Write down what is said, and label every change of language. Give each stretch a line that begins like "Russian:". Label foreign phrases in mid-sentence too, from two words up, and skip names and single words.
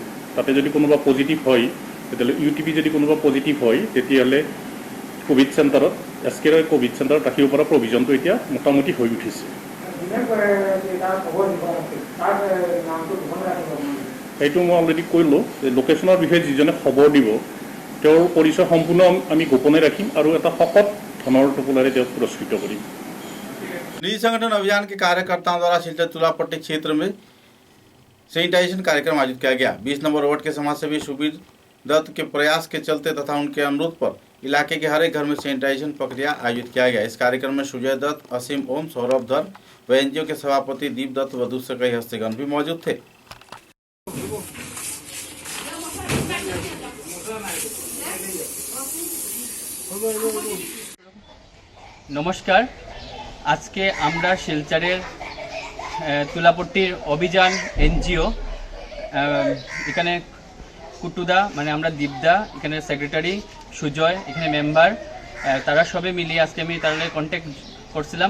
Assamese: তাতে যদি কোনোবা পজিটিভ হয় তেতিয়াহ'লে ইউটিপি যদি কোনোবা পজিটিভ হয় তেতিয়াহ'লে কোভিড চেণ্টাৰত SK ৰায় কোভিড চেণ্টাৰত ৰাখিব পৰা প্ৰভিজনটো এতিয়া মোটামুটি হৈ উঠিছে। সেইটো মই অলৰেডি কৈলোঁ যে লোকেশ্যনৰ বিষয়ে যিজনে খবৰ দিব তেওঁৰ পৰিচয় সম্পূৰ্ণ আমি গোপনে ৰাখিম আৰু এটা শকত ধনৰ টোপোলাৰে তেওঁক পুৰস্কৃত কৰিম।
Hindi: निजी संगठन अभियान के कार्यकर्ताओं द्वारा सिलचर तुलापट्टी क्षेत्र में सैनिटाइजेशन कार्यक्रम आयोजित किया गया। 20 नंबर वार्ड के समाजसेवी सुबीर दत्त के प्रयास के चलते तथा उनके अनुरोध पर इलाके के हर एक घर में सैनिटाइजेशन प्रक्रिया आयोजित किया गया। इस कार्यक्रम में सुजय दत्त, असीम ओम, सौरभ धर व एनजीओ के सभापति दीप दत्त व दूसरे कई हस्तीगण भी मौजूद थे।
Bangla: নমস্কার, আজকে আমরা শিলচরের তুলাপট্টির অভিযান এনজিও এখানে কুটুদা মানে আমরা দীপদা, এখানে সেক্রেটারি সুজয়, এখানে মেম্বার, তারা সবে মিলিয়ে আজকে আমি তার কন্ট্যাক্ট করছিলাম।